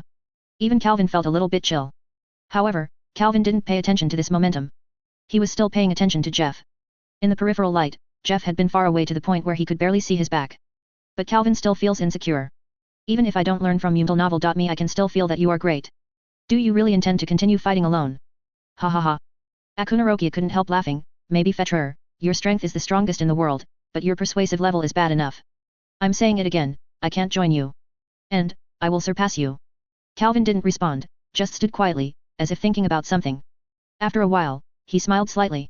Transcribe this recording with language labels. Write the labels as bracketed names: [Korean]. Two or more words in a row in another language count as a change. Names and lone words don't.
[English] Even Calvin felt a little bit chill. However, Calvin didn't pay attention to this momentum. He was still paying attention to Jeff. In the peripheral light, Jeff had been far away to the point where he could barely see his back. But Calvin still feels insecure. "Even if I don't learn from Novel.me, I can still feel that you are great. Do you really intend to continue fighting alone?" "Ha ha ha." Akunarokia couldn't help laughing. "Maybe Fetrer, your strength is the strongest in the world, but your persuasive level is bad enough. I'm saying it again, I can't join you. And, I will surpass you." Calvin didn't respond, just stood quietly, as if thinking about something. After a while, he smiled slightly.